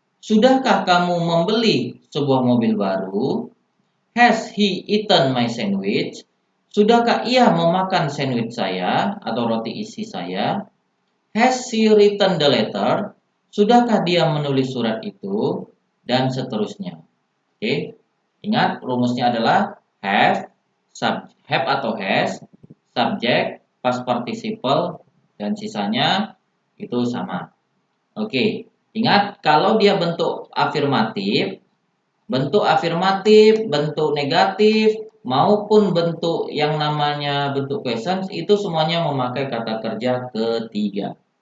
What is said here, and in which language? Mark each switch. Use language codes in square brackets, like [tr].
[id] Sudahkah kamu membeli sebuah mobil baru? [en] Has he eaten my sandwich? [id] Sudahkah ia memakan sandwich saya atau roti isi saya? [en] Has she written the letter? [id] Sudahkah dia menulis surat itu? Dan seterusnya. Oke. Ingat rumusnya adalah have, have atau has, subject, past participle, dan sisanya itu sama. Oke. Ingat kalau dia bentuk afirmatif, bentuk negatif, maupun bentuk yang namanya bentuk questions itu semuanya memakai kata kerja ketiga.